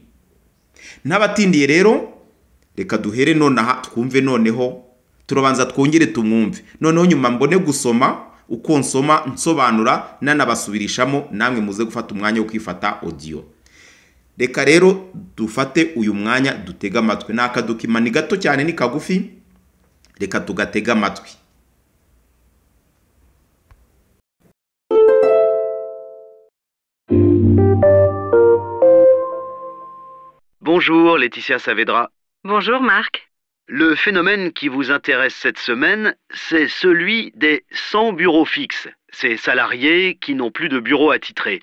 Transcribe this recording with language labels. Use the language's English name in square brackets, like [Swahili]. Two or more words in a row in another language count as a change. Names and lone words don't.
[Kinyarwanda] N'abatindiye rero, reka duhere nonaha twumve, noneho turabanza twongere tumwumve, noneho nyuma mbone gusoma, uko nsoma nsobanura nanabasubirishamo, namwe muze gufata umwanya wo kwifata audio. Reka rero dufate uyu mwanya dutega amatwi. N'akadokima ni gato cyane, ni kagufi, reka tugatega amatwi. [French] Bonjour Laetitia Saavedra. Bonjour Marc. Le phénomène qui vous intéresse cette semaine, c'est celui des sans bureaux fixes, ces salariés qui n'ont plus de bureau attitré.